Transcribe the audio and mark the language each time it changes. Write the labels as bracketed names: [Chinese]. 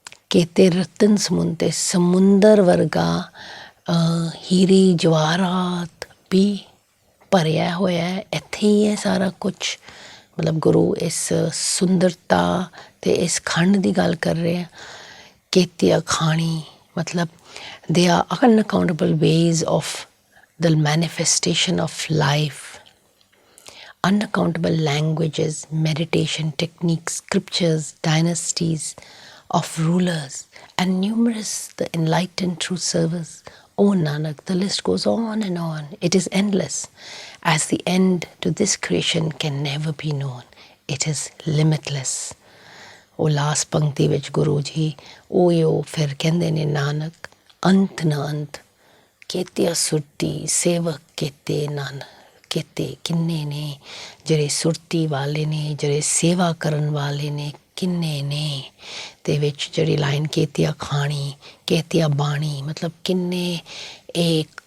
[Punjabi] ਕੇਤੇ ਰਤਨ ਸਮੁੰਦਰ ਅਤੇ ਸਮੁੰਦਰ ਵਰਗਾ ਹੀਰੇ ਜਵਾਹਰਾਤ ਵੀ ਭਰਿਆ ਹੋਇਆ ਹੈ ਇੱਥੇ ਹੀ ਹੈ ਸਾਰਾ ਕੁਛ ਮਤਲਬ ਗੁਰੂ ਇਸ ਸੁੰਦਰਤਾ ਅਤੇ ਇਸ ਖੰਡ ਦੀ ਗੱਲ ਕਰ ਰਹੇ ਆ ਕੇਤੀਆ ਖਾਣੀ ਮਤਲਬ [English] they are unaccountable ways of the manifestation of life, unaccountable languages, meditation techniques, scriptures, dynasties of rulers, and numerous the enlightened true servers. Oh Nanak, the list goes on and on. It is endless, as the end to this creation can never be known. It is limitless. [Punjabi] ਉਹ last ਪੰਕਤੀ ਵਿੱਚ ਗੁਰੂ ਜੀ ਉਹ ਫਿਰ ਕਹਿੰਦੇ ਨੇ ਨਾਨਕ ਅੰਤ ਨਾ ਅੰਤ ਕੇਤਿਆ ਸੁਰਤੀ ਸੇਵਕ ਕੇਤੇ ਨਾਨਕ ਕੇਤੇ ਕਿੰਨੇ ਨੇ ਜਿਹੜੇ ਸੁਰਤੀ ਵਾਲੇ ਨੇ ਜਿਹੜੇ ਸੇਵਾ ਕਰਨ ਵਾਲੇ ਨੇ ਕਿੰਨੇ ਨੇ ਅਤੇ ਵਿੱਚ ਜਿਹੜੀ ਲਾਈਨ ਕੇਤਿਆ ਖਾਣੀ ਕੇਤਿਆ ਬਾਣੀ ਮਤਲਬ ਕਿੰਨੇ ਇਹ